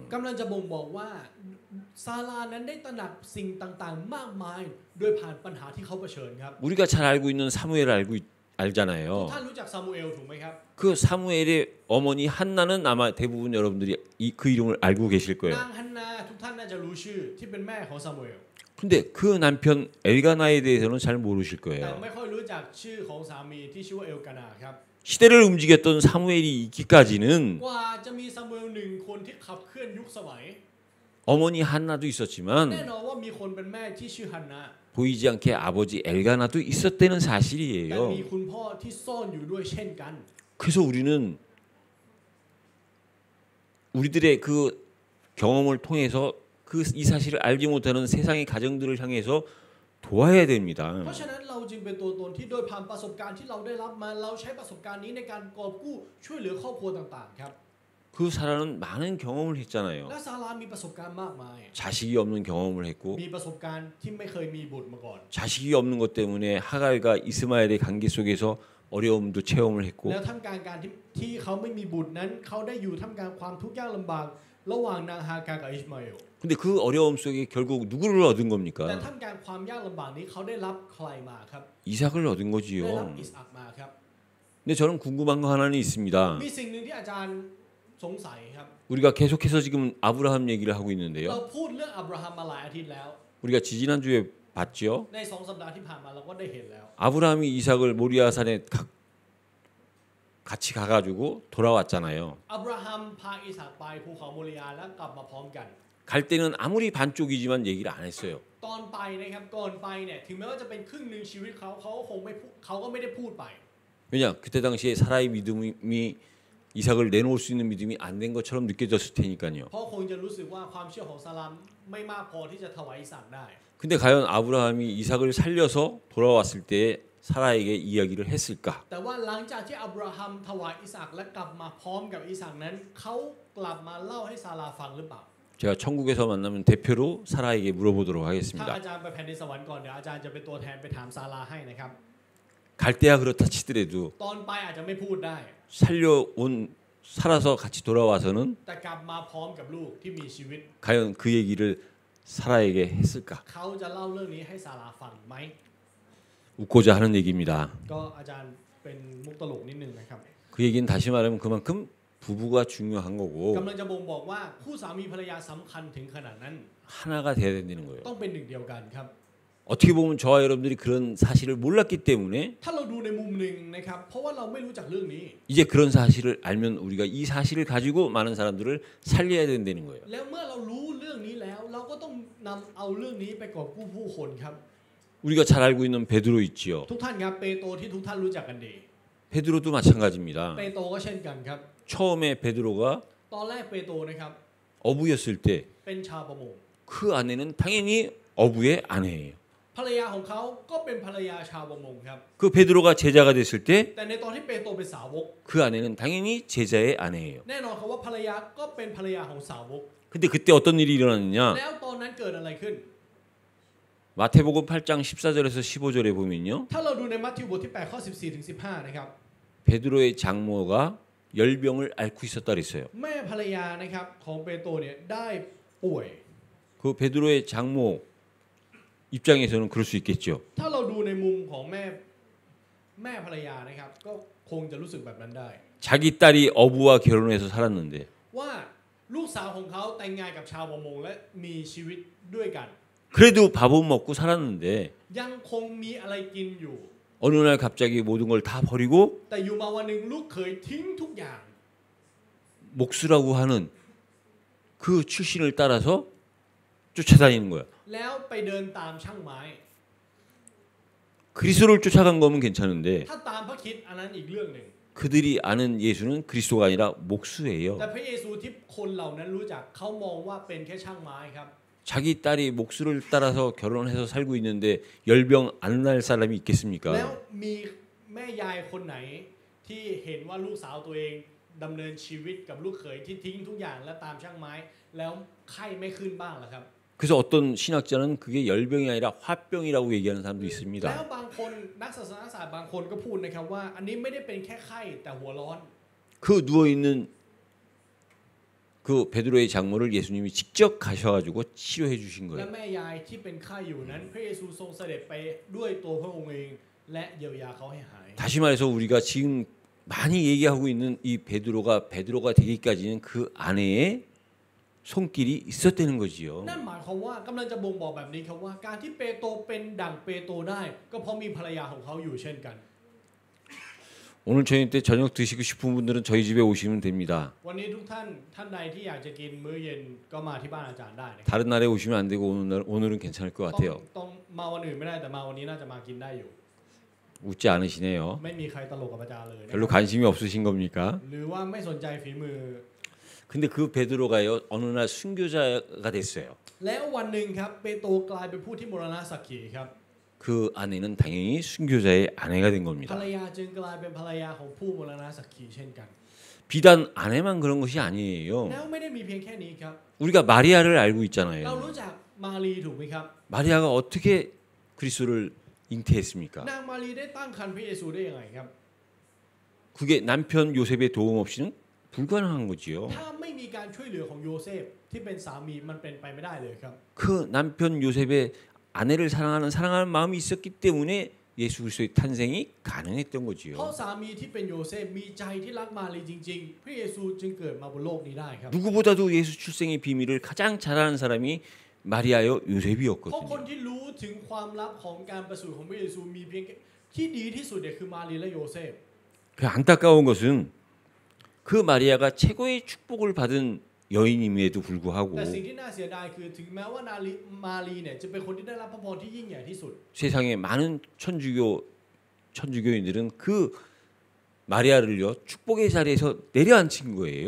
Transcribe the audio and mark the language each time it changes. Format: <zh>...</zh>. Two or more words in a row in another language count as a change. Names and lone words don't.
<th>กำลังจะบ่งบอกว่าซารานั้นได้ตระหนักสิ่งต่างๆ มากมายโดยผ่านปัญหาที่เขาเผชิญครับ</th> <ko>우리가 잘 알고 있는 사무엘을 알잖아요.</ko> <th>ท่านรู้จักซามูเอลถูกไหมครับ</th> <ko>그 사무엘의 어머니 한나는 아마 대부분 여러분들이 그 이름을 알고 계실</ko> <th>นา</th> <ko>거예요.</ko> <th>งฮันนาทุกท่านน่าจะรู้ชื่อที่เป็นแม่ของซามูเอล</th> <ko>근데 그 남편 엘가나에 대해서는 잘 모르실</ko> <th>แต่</th> <ko>거예요.</ko> <th>ไม่ค่อยรู้จักชื่อของสามีที่ชื่อว่าเอลกานาครับ</th> <ko>시대를 움직였던 사무엘이 있기까지는</ko> <th>กว่าจะมีซามูเอลหนึ่งคนที่ขับเคลื่อนยุคสมัย</th> <ko>어머니 한나도</ko> <th>แน่</th> <ko>있었지만</ko> <th>นอนว่ามีคนเป็นแม่ที่ชื่อฮันนา</th> <ko>보이지 않게 아버지 엘가나도 있었다는</ko> <th>แต่</th> <ko>사실이에요.</ko> <th>มีคุณพ่อที่ซ่อนอยู่ด้วยเช่นกัน</th> <ko>그래서 우리는 우리들의 그 경험을 통해서 이 사실을 알지 못하는 세상의 가정들을 향해서 도와야 됩니다.</ko> <th>เพราะฉะนั้นเราจึงเป็นตัวตนที่โดยผ่านประสบการณ์ที่เราได้รับมาเราใช้ประสบการณ์นี้ในการกอบกู้ช่วยเหลือครอบครัวต่างๆครับ</th> <ko>그 사람은 많은 경험을 했잖아요.</ko> <th>และซารามีประสบการณ์มากมาย</th> <ko>자식이 없는 경험을 했고</ko> <th>มีประสบการณ์ที่ไม่เคยมีบุตรมาก่อน</th> <ko>자식이 없는 것 때문에 하갈과 이스마엘의 관계 속에서 어려움도 체험을 했고</ko> <th>แล้วท่ามกลางการที่เขาไม่มีบุตรนั้นเขาได้อยู่ท่ามกลางความทุกข์ยากลำบากระหว่างนางฮากากับอิชมาเอล</th> <ko>근데 그 어려움 속에 결국 누구를 얻은</ko> <th>แต่</th> <ko>겁니까?</ko> <th>ท่ามกลางความยากลำบากนี้เขาได้รับใครมาครับ</th> <ko>이삭을 얻은</ko> <th>ได้รับ</th> <ko>거지요.</ko> <th>อิสอัคมาครับ</th> <ko>근데 저는 궁금한 거 하나는 있습니다.</ko> <th>มีสิ่งหนึ่งที่อาจารย์สงสัยครับ</th> <ko>우리가 계속해서 지금 아브라함 얘기를 하고</ko> <th>เรา</th> <ko>있는데요.</ko> <th>พูดเรื่องอับราฮัมมาหลายอาทิตย์แล้ว</th> <ko>우리가 지지난주에 봤죠.</ko> <th>ใน2 สัปดาห์ที่ผ่านมาเราก็ได้เห็นแล้ว</th> <ko>아브라함이 이삭을 모리아산에 같이 가가지고 돌아왔잖아요.</ko> <th>อับราฮัมพาอิสอัคไปภูเขาโมริยาแล้วกลับมาพร้อมกัน</th> <ko>갈 때는 아무리 반쪽이지만 얘기를 안 했어요.</ko> <th>ตอนไปนะครับก่อนไปเนี่ยถึงแม้ว่าจะเป็นครึ่งหนึ่งชีวิตเขาก็คงไม่พูดเขาก็ไม่ได้พูดไป</th> <ko>왜냐 그때 당시에 사라의 믿음이 이삭을 내놓을 수 있는 믿음이 안 된 것처럼 느껴졌을 테니까요.</ko> <th>เพราะคงจะรู้สึกว่าความเชื่อของซาลามไม่มากพอที่จะถวายอิสอัคได้</th> <ko>근데 과연 아브라함이 이삭을 살려서 돌아왔을 때 사라에게 이야기를 했을까?</ko> <th>แต่ว่าหลังจากที่อับราฮัมถวายอิสอัคและกลับมาพร้อมกับอิสอัคนั้นเขากลับมาเล่าให้ซาราฟังหรือเปล่า</th> <ko>제가 천국에서 만나면 대표로 사라에게 물어보도록</ko> <th>ถ้า</th> <ko>하겠습니다.</ko> <th>อาจารย์ไปแผ่นดินสวรรค์ก่อนเดี๋ยวอาจารย์จะเป็นตัวแทนไปถามซาราให้นะครับ</th> <ko>갈 때야 그렇다 치더라도</ko> <th>ตอนไปอาจจะไม่พูดได้</th> <ko>살려온 살아서 같이 돌아와서는</ko> <th>แต่กลับมาพร้อมกับลูกที่มีชีวิต</th> <ko>과연 그 얘기를 사라에게 했을까?</ko> <th>เขาจะเล่าเรื่องนี้ให้ซาราฟังไหม</th> <ko>웃고자 하는 얘기입니다.</ko> <th>ก็อาจารย์เป็นมุกตลกนิดนึงนะครับ</th> <ko>그 얘기는 다시 말하면 그만큼 부부가 중요한 거고</ko> <th>กำลังจะบ่งบอกว่าคู่สามีภรรยาสำคัญถึงขนาดนั้น</th> <ko>하나가 돼야 된다는 거예요.</ko> <th>ต้องเป็นหนึ่งเดียวกันครับ</th> <ko>어떻게 보면 저와 여러분들이 그런 사실을 몰랐기 때문에</ko> <th>ถ้าเราดูในมุมหนึ่งนะครับเพราะว่าเราไม่รู้จักเรื่องนี้</th> <ko>이제 그런 사실을 알면 우리가 이 사실을 가지고 많은 사람들을 살려야 된다는 거예요.</ko> <th>แล้วเมื่อเรารู้เรื่องนี้แล้วเราก็ต้องนำเอาเรื่องนี้ไปกอบกู้ผู้คนครับ</th> <ko>우리가 잘 알고 있는 베드로 있지요.</ko> <th>ทุกท่านครับเปโตรที่ทุกท่านรู้จักกันดี</th> <ko>베드로도 마찬가지입니다.</ko> <th>เปโตรก็เช่นกันครับ</th> <ko>처음에 베드로가</ko> <th>ตอนแรกเปโตรนะครับ</th> <ko>어부였을 때 그</ko> <th>เป็นชาวประมง</th> <ko>아내는 당연히 어부의 아내예요.</ko> <th>ภภรรยาของเขาก็เป็นภรรยาชาวประมงครับ</th> <ko>그 베드로가 제자가 됐을 때</ko> <th>แต่ในตอนที่เปโตรเป็นสาวก</th> <ko>그 아내는 당연히 제자의 아내예요.</ko> <th>แน่นอนครับว่าภรรยาก็เป็นภรรยาของสาวก</th> <ko>근데 그때 어떤 일이 일어났느냐?</ko> <th>แล้วตอนนั้นเกิดอะไรขึ้น</th> <ko>마태복음 8장 14절에서 15절에 보면요.</ko> <th>ถ้าเราดูในมัทธิวบทที่8ข้อ14ถึง15นะครับ</th> <ko>베드로의 장모가 열병을 앓고 있었다 그랬어요.</ko> <th>แม่ภรรยานะครับของเปโตรเนี่ยได้ป่วย</th> <ko>그 베드로의 장모 입장에서는 그럴 수 있겠죠.</ko> <th>ถ้าเราดูในมุมของแม่ภรรยานะครับก็คงจะรู้สึกแบบนั้นได้</th> <ko>자기 딸이 어부와 결혼해서 살았는데</ko> <th>ว่าลูกสาวของเขาแต่งงานกับชาวประมงและมีชีวิตด้วยกัน</th> <ko>그래도 밥은 먹고 살았는데</ko> <th>ยังคงมีอะไรกินอยู่</th> <ko>어느 날 갑자기 모든 걸 다 버리고</ko> <th>แต่อยู่มาวันหนึ่งลูกเขยทิ้งทุกอย่าง</th> <ko>목수라고 하는 그 출신을 따라서 쫓아다니는 거야.</ko> <th>แล้วไปเดินตามช่างไม้</th> <ko>그리스도를 쫓아간 거면 괜찮은데</ko> <th>ถ้าตามพระคริสต์อันนั้นอีกเรื่องหนึ่ง</th> <ko>그들이 아는 예수는 그리스도가 아니라 목수예요.</ko> <th>แต่พระเยซูที่คนเหล่านั้นรู้จักเขามองว่าเป็นแค่ช่างไม้ครับ</th> <ko>자기 딸이 목수를 따라서 결혼해서 살고 있는데 열병 안 날 사람이</ko> <th>แล้ว</th> <ko>있겠습니까?</ko> <th>มีแม่ยายคนไหนที่เห็นว่าลูกสาวตัวเองดำเนินชีวิตกับลูกเขยที่ทิ้งทุกอย่างและตามช่างไม้ แล้วไข้ไม่ขึ้นบ้างล่ะครับ</th> <ko>그래서 어떤 신학자는 그게 열병이 아니라 화병이라고 얘기하는 사람도</ko> <th>แล้ว</th> <ko>있습니다.</ko> <th>บางคนนักศาสนศาสตร์บางคนก็พูดนะครับว่าอันนี้ไม่ได้เป็นแค่ไข้แต่หัวร้อน</th> <ko>그 누워 있는 그 베드로의 장모를 예수님이 직접 가셔가지고 치료해 주신</ko> <th>และ</th> <ko>거예요.</ko> <th>แม่ยายที่เป็นไข้อยู่นั้นพระเยซูทรงเสด็จไปด้วยตัวพระองค์เองและเยียวยาเขาให้หาย</th> <ko>다시 말해서 우리가 지금 많이 얘기하고 있는 이 베드로가 되기까지는 그 아내의 손길이 있었다는 거지요.</ko> <th>นั่นหมายความว่ากำลังจะบ่งบอกแบบนี้ครับว่าการที่เปโตรเป็นดั่งเปโตรได้ก็เพราะมีภรรยาของเขาอยู่เช่นกัน</th> <ko>오늘 저녁 때 저녁 드시고 싶은 분들은 저희 집에 오시면 됩니다.</ko> <th>วันนี้ทุกท่านใดที่อยากจะกินมื้อเย็นก็มาที่บ้านอาจารย์ได้นะครับ</th> <ko>다른 날에 오시면 안 되고 오늘은 괜찮을 것</ko> <th>ต้อง</th> <ko>같아요.</ko> <th>ต้องมาวันอื่นไม่ได้แต่มาวันนี้น่าจะมากินได้อยู่</th> <ko>웃지 않으시네요.</ko> <th>ไม่มีใครตลกกับอาจารย์เลยนะ</th> <ko>별로 관심이 없으신 겁니까?</ko> <th>หรือว่าไม่สนใจฝีมือ</th> <ko>근데 그 베드로가요 어느 날 순교자가 됐어요.</ko> <th>แล้ววันหนึ่งครับเปโตรกลายเป็นผู้ที่มรณะสักขีครับ</th> <ko>그 아내는 당연히 순교자의 아내가 된</ko> <th>ภร</th> <ko>겁니다.</ko> <th>รยาจึงกลายเป็นภรรยาของผู้มรณะสักขีเช่นกัน</th> <ko>비단 아내만 그런 것이 아니에요.</ko> <th>แล้วไม่ได้มีเพียงแค่นี้ครับ</th> <ko>우리가 마리아를 알고</ko> <th>เรา</th> <ko>있잖아요.</ko> <th>รู้จักมารีถูกไหมครับ</th> <ko>마리아가 어떻게 그리스도를 잉태했습니까?</ko> <th>นางมารีได้ตั้งครรภ์พระเยซูได้ยังไงครับ</th> <ko>그게 남편 요셉의 도움 없이는 불가능한 거지요.</ko> <th>ถ้าไม่มีการช่วยเหลือของโยเซฟที่เป็นสามีมันเป็นไปไม่ได้เลยครับ</th> <ko>그 남편 요셉의 아내를 사랑하는 마음이 있었기 때문에 예수 그리스도의 탄생이 가능했던</ko> <th>เพราะ</th> <ko>거지요.</ko> <th>สามีที่เป็นโยเซฟมีใจที่รักมารีจริงๆพระเยซูจึงเกิดมาบนโลกนี้ได้ครับ</th> <ko>누구보다도 예수 출생의 비밀을 가장 잘 아는 사람이 마리아요</ko> <th>เพราะคน</th> <ko>요셉이었거든요.</ko> <th>ที่รู้ถึงความลับของการประสูติของพระเยซูมีเพียงที่ดีที่สุดเนี่ยคือมารีและโยเซฟ</th> <ko>그 안타까운 것은 그 마리아가 최고의 축복을 받은 여인임에도 불구하고</ko> <th>แต่สิ่งที่น่าเสียดายคือถึงแม้ว่ามารีเนี่ยจะเป็นคนที่ได้รับพระพรที่ยิ่งใหญ่ที่สุด</th> <ko>세상에 많은 천주교인들은 그 마리아를요 축복의 자리에서 내려앉힌 거예요.</ko>